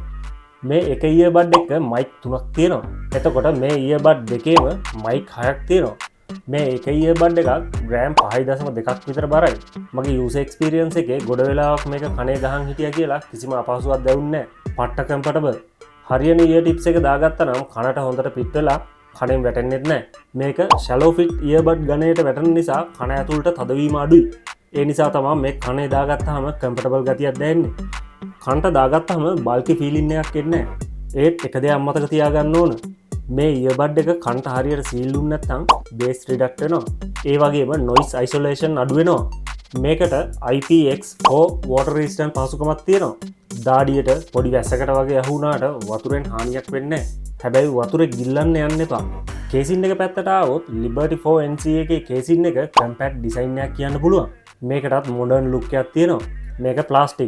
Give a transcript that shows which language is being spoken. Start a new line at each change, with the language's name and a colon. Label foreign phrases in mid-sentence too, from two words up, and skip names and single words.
Sinhala: මේ එක earbud එක mic 3ක් තියෙනවා. එතකොට මේ earbud දෙකේම mic 6ක් තියෙනවා. මේ එක earbud එකක් ග්‍රෑම් 5.2ක් විතර බරයි. මගේ
English: user experience
Sinhala: එකේ ගොඩ වෙලාවක් මේක කනේ ගහන් හිටියා කියලා කිසිම අපහසුයක් දැනුන්නේ නැහැ. පට්ට comfortable. හරියන
English: ear tips
Sinhala: එක දාගත්තා නම් කනට හොඳට පිට වෙලා කනෙන් වැටෙන්නේ නැහැ. මේක
English: shallow fit earbud
Sinhala: ගණයට වැටෙන නිසා කන ඇතුළට තදවීම අඩුයි. ඒ නිසා තමයි මේ කනේ දාගත්තාම comfortable ගතියක් දැනෙන්නේ. කනට දාගත්තාම
English: bulky feeling
Sinhala: එකක් එන්නේ නැහැ. ඒත් එක දෙයක් මතක තියාගන්න ඕන. මේ earbud එක කනට හරියට සීල් දුන්නේ නැත්නම්
English: bass reduct
Sinhala: වෙනවා. ඒ වගේම
English: noise isolation
Sinhala: අඩු වෙනවා. මේකට
English: IPX4 water resistant
Sinhala: පහසුකමක් තියෙනවා. දාඩියට පොඩි වැස්සකට වගේ අහුණාට වතුරෙන් හානියක් වෙන්නේ නැහැ. හැබැයි වතුරේ ගිල්ලන්න යන්න එපා. කේසින් එක පැත්තට ආවොත් Liberty 4 NC එකේ කේසින් එක
English: compact design
Sinhala: එකක් කියන්න පුළුවන්. මේකටත්
English: modern look
Sinhala: එකක් තියෙනවා. මේක plastic.